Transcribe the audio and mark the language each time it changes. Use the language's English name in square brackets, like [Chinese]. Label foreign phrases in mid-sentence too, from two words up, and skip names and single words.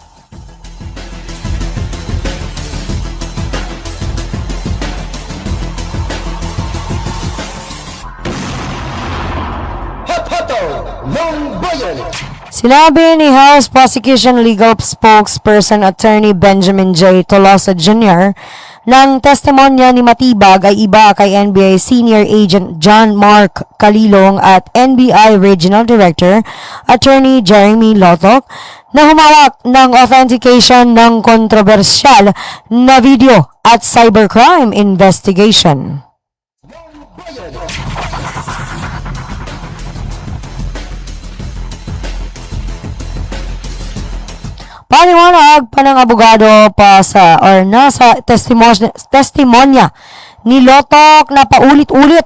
[Filipino] Sinabi ni House Prosecution Legal Spokesperson Attorney Benjamin J. Tolosa Jr. ng testimonya ni Matibag ay iba kay NBI Senior Agent John Mark Calilong at NBI Regional Director Attorney Jeremy Lotok na humawak ng authentication ng kontrobersyal na video at [English] cybercrime investigation. [Filipino] Paliwanag pa ng abogado nasa testimonya ni Lotok na paulit-ulit